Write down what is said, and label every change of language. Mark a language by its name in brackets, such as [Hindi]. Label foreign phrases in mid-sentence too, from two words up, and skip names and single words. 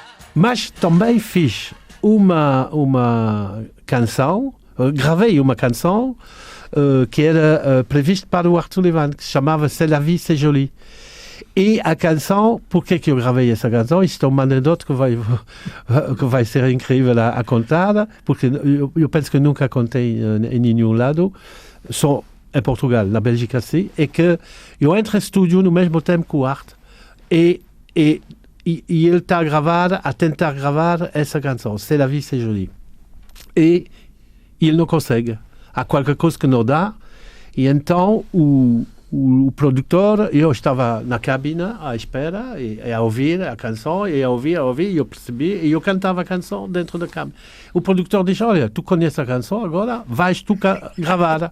[Portuguese] Mas também fiz uma canção, gravei uma canção que era prevista para o Arthur Levan, que se chamava C'est la vie, c'est joli. E a canção, por que eu gravei essa canção? Isto é uma anedota que vai ser incrível a contar, porque eu penso que nunca contei em nenhum lado, só em Portugal, na Bélgica sim, é que eu entro em estúdio no mesmo tempo que o Art e ele está a tentar gravar essa canção, C'est la vie, c'est joli. E ele não consegue. Há qualquer coisa que não dá, e então o produtor, eu estava na cabina à espera e a ouvir a canção, e a ouvir, e eu percebi, e eu cantava a canção dentro da cabina. O produtor disse, olha, tu conheces a canção, agora vais tu gravar.